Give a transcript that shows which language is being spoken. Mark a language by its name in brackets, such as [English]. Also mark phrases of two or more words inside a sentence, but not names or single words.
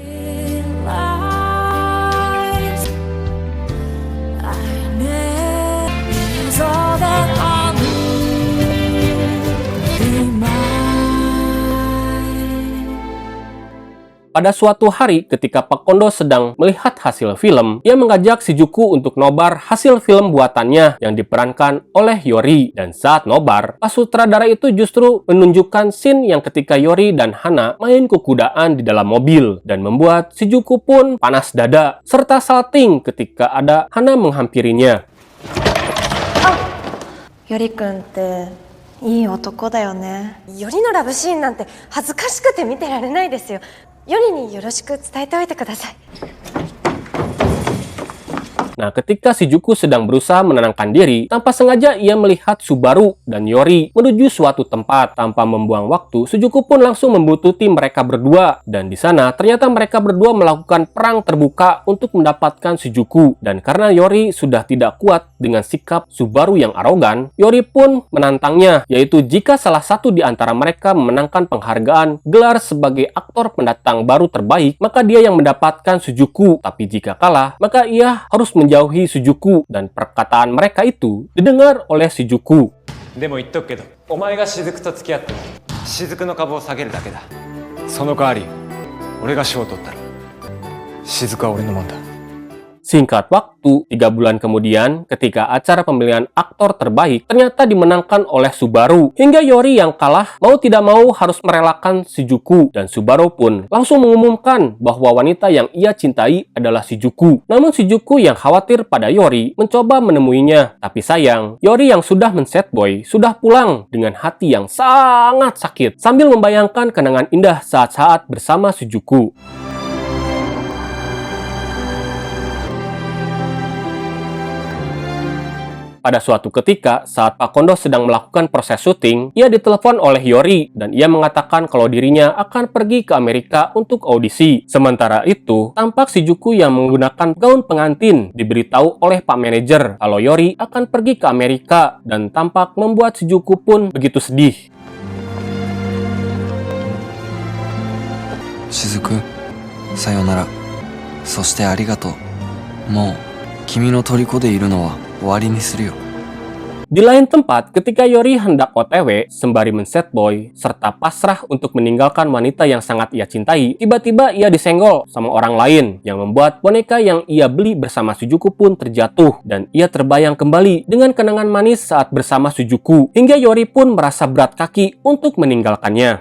[Indonesian] Pada suatu hari ketika Pak Kondo sedang melihat hasil film, ia mengajak Shizuku untuk nobar hasil film buatannya yang diperankan oleh Yori. Dan saat nobar, pas sutradara itu justru menunjukkan scene yang ketika Yori dan Hana main kukudaan di dalam mobil dan membuat Shizuku pun panas dada serta salting ketika ada Hana menghampirinya. [Japanese] よりくんっていい男だよね。よりのラブシーンなんて恥ずかしくて見てられないですよ。よりによろしく伝えておいてください。 [Indonesian] Nah, ketika Shizuku sedang berusaha menenangkan diri, tanpa sengaja ia melihat Subaru dan Yori menuju suatu tempat. Tanpa membuang waktu, Shizuku pun langsung membuntuti mereka berdua. Dan di sana, ternyata mereka berdua melakukan perang terbuka untuk mendapatkan Shizuku. Dan karena Yori sudah tidak kuat dengan sikap Subaru yang arogan, Yori pun menantangnya, yaitu jika salah satu di antara mereka memenangkan penghargaan gelar sebagai aktor pendatang baru terbaik, maka dia yang mendapatkan Shizuku. Tapi jika kalah, maka ia harus menjauhi Shizuku dan perkataan mereka itu didengar oleh Shizuku. [Japanese] でも言っとくけど、お前が雫と付き合っても雫の株を下げるだけだ。その代わり俺が賞を取ったら雫は俺のもんだ。 [Indonesian] Singkat waktu, 3 bulan kemudian, ketika acara pemilihan aktor terbaik ternyata dimenangkan oleh Subaru. Hingga Yori yang kalah mau tidak mau harus merelakan Shizuku. Dan Subaru pun langsung mengumumkan bahwa wanita yang ia cintai adalah Shizuku. Namun Shizuku yang khawatir pada Yori mencoba menemuinya. Tapi sayang, Yori yang sudah men- [English] sad boy [Indonesian] sudah pulang dengan hati yang sangat sakit. Sambil membayangkan kenangan indah saat-saat bersama Shizuku. Pada suatu ketika, saat Pak Kondo sedang melakukan proses syuting, ia ditelepon oleh Yori dan ia mengatakan kalau dirinya akan pergi ke Amerika untuk audisi. Sementara itu, tampak Shizuku yang menggunakan gaun pengantin diberitahu oleh Pak Manajer kalau Yori akan pergi ke Amerika dan tampak membuat Shizuku pun begitu sedih. [Japanese] Shizuku, sayonara. そしてありがとう。もう君の虜でいるのは終わりにするよ。 [Indonesian] Di lain tempat, ketika Yori hendak OTW sembari men- [English] set boy [Indonesian] serta pasrah untuk meninggalkan wanita yang sangat ia cintai, tiba-tiba ia disenggol sama orang lain yang membuat boneka yang ia beli bersama Sujuku pun terjatuh dan ia terbayang kembali dengan kenangan manis saat bersama Sujuku hingga Yori pun merasa berat kaki untuk meninggalkannya.